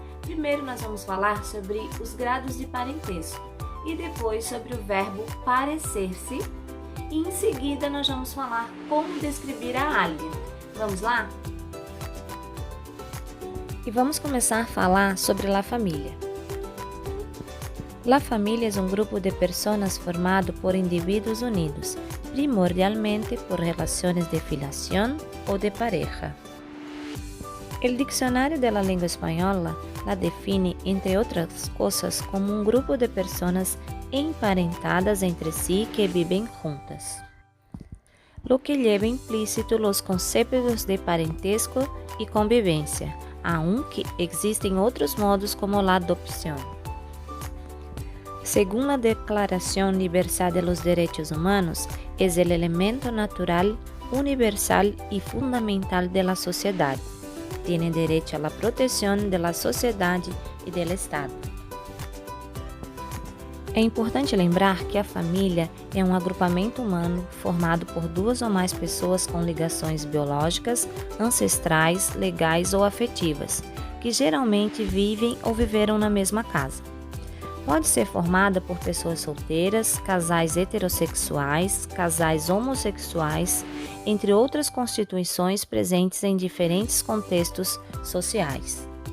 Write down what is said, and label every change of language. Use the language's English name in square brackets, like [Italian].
[Portuguese] Primeiro, nós vamos falar sobre os grados de parentesco e depois sobre o verbo parecer-se. E em seguida, nós vamos falar como descrever a alga. Vamos lá? E vamos começar a falar sobre la família. [Spanish] La familia es un grupo de personas formado por individuos unidos, primordialmente por relaciones de filiación o de pareja. El diccionario de la lengua española la define, entre otras cosas, como un grupo de personas emparentadas entre sí que viven juntas, lo que lleva implícito los conceptos de parentesco y convivencia, aunque existen otros modos como la adopción. Según la Declaración Universal de los Derechos Humanos, es el elemento natural, universal y fundamental de la sociedad. Tiene derecho a la protección de la sociedad y del Estado. [Portuguese] É importante lembrar que a família é um agrupamento humano formado por duas ou mais pessoas com ligações biológicas, ancestrais, legais ou afetivas, que geralmente vivem ou viveram na mesma casa. Pode ser formada por pessoas solteiras, casais heterossexuais, casais homossexuais, entre outras constituições presentes em diferentes contextos sociais.